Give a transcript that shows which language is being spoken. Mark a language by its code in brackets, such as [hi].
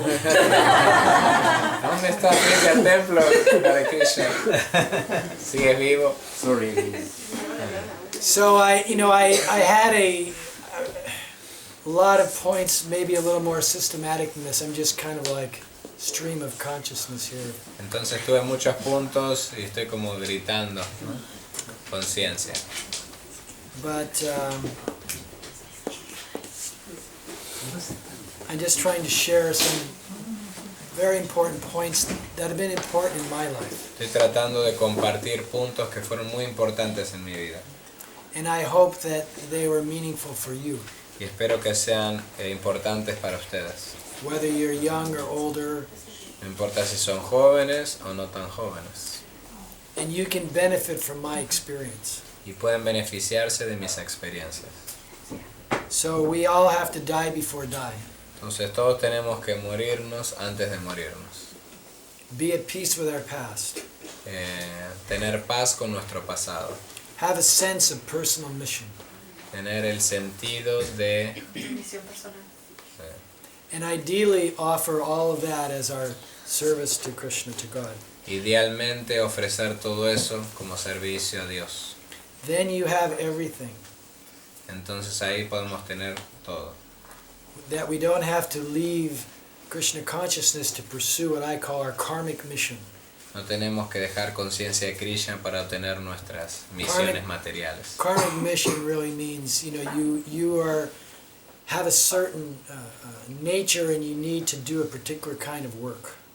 [es] ¿Dónde está el templo Hare Krishna? ¿Sigues vivo? [en] Sorry. So I had a lot of points, maybe a little more systematic than this. I'm just kind of like stream of consciousness here. [es] Entonces tuve muchos puntos y estoy como gritando, ¿no? Conciencia. [en] But I'm just trying to share some very important points that have been important in my life. [es] Estoy tratando de compartir puntos que fueron muy importantes en mi vida. [en] And I hope that they were meaningful for you. [es] Y espero que sean importantes para ustedes. [en] Whether you're young or older, [es] No importa si son jóvenes o no tan jóvenes. [en] and you can benefit from my experience. [es] y pueden beneficiarse de mis experiencias. [en] So we all have to die before die. [es] Entonces todos tenemos que morirnos antes de morirnos. [en] Be at peace with our past. [es] Tener paz con nuestro pasado. [en] Have a sense of personal mission. [es] Tener el sentido de... Misión personal. [en] And ideally offer all of that as our service to Krishna, to God. [es] Idealmente ofrecer todo eso como servicio a Dios. [en] Then you have everything. [es] Entonces ahí podemos tener todo. [en] That we don't have to leave Krishna consciousness to pursue what I call our karmic mission. [es] No tenemos que dejar conciencia de Krishna para obtener nuestras misiones materiales. [en] Karmic mission really means, you have a certain nature and you need to do a particular kind of work.